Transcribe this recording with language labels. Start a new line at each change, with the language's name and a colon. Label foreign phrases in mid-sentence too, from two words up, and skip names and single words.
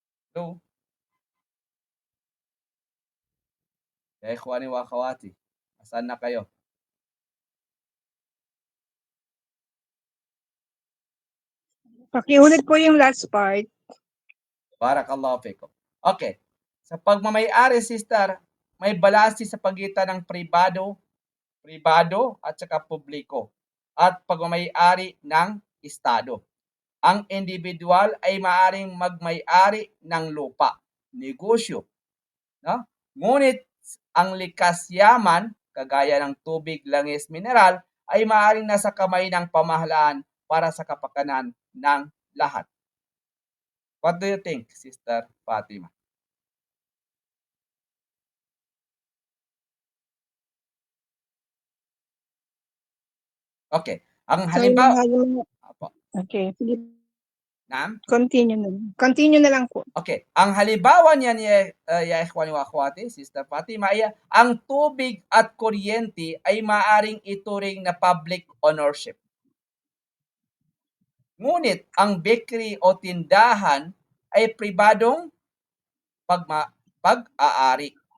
Filipino: Hello,
Arabic: يا إخواني وأخواتي,
Filipino: nasaan na kayo? Pakiulit po yung last part.
Arabic: بارك الله فيكم.
Filipino: Okay, sa pagmamay-ari sister, may balanse sa pagitan ng pribado at saka publiko at pagmamay-ari ng estado. Ang individual ay maaaring magmay-ari ng lupa, negosyo, no? Ngunit ang likas yaman, kagaya ng tubig, langis, mineral, ay maaaring nasa kamay ng pamahalaan para sa kapakanan ng lahat.
English: What do you think, Sister Fatima?
Filipino: Okay. Ang So, yung halimbawa, mga, Apo, okay, sige, naam? continue na lang. Continue na lang po. Okay. Ang halimbawa niyan
Arabic: يا إخواني وأخواتي,
Filipino: Sister Fatima, ay ang tubig at kuryente ay maaring ituring na
English: public ownership.
Filipino: Ngunit ang bakery o tindahan ay pribadong pag-aari.